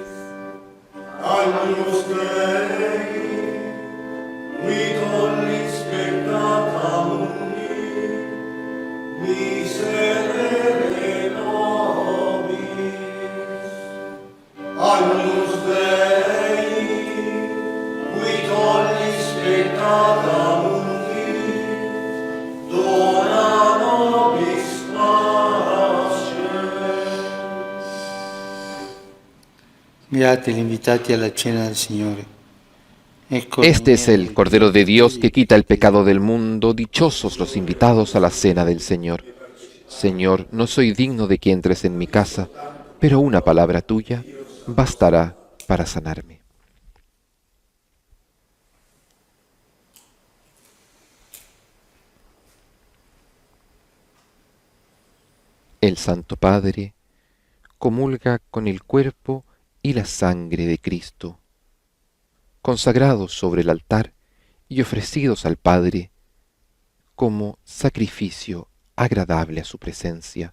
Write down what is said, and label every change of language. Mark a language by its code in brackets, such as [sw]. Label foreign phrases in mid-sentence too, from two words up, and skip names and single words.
[la] Agnus Dei, qui tollis peccata mundi, miserere nobis. Agnus Dei, qui tollis peccata mundi, dona nobis pacem. [it] Mirate gli invitati alla cena del Signore. Ecco [es] Este es [it] l'agnello [es] el [it] di [es] Cordero de Dios que quita el pecado del del mundo. Dichosos los invitados a la cena del Señor. Señor, no soy digno de que entres en mi casa, pero una palabra tuya bastará para sanarme. El Santo Padre comulga con el cuerpo y la sangre de Cristo, consagrados sobre el altar y ofrecidos al Padre como sacrificio agradable a su presencia.